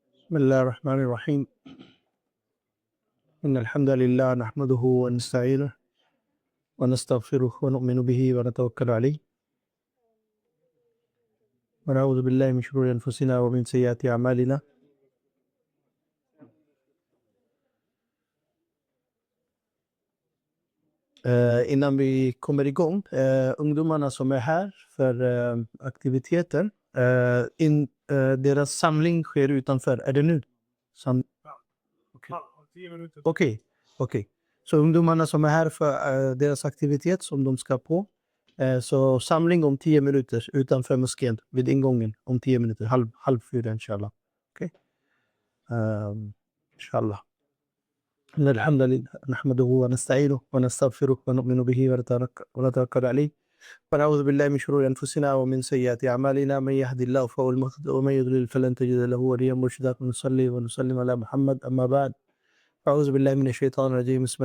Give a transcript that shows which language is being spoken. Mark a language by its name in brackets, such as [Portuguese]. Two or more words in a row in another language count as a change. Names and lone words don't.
[Arabic] بسم الله الرحمن الرحيم إن الحمد لله نحمده ونستعينه ونستغفره ونؤمن به ونتوكل عليه ونعوذ بالله من شرور أنفسنا ومن سيئات أعمالنا [Swedish] Innan vi kommer igång, ungdomarna som är här för aktiviteter, deras samling sker utanför. Är det nu? Okej. Så ungdomarna som är här för deras aktivitet som de ska på, så samling om 10 minuter utanför moskén vid ingången om 10 minuter, halv 4 inshallah. Okej. Inshallah. [Arabic] إن الحمد لله نحمده ونستعينه ونستغفره ونؤمن به ونتوكل عليه ونعوذ بالله من شرور أنفسنا ومن سيئات أعمالنا من يهد الله فهو المهتد ومن يضلل فلن تجد له وليا مرشدا ونصلي ونسلم على محمد أما بعد أعوذ بالله من الشيطان الرجيم بسم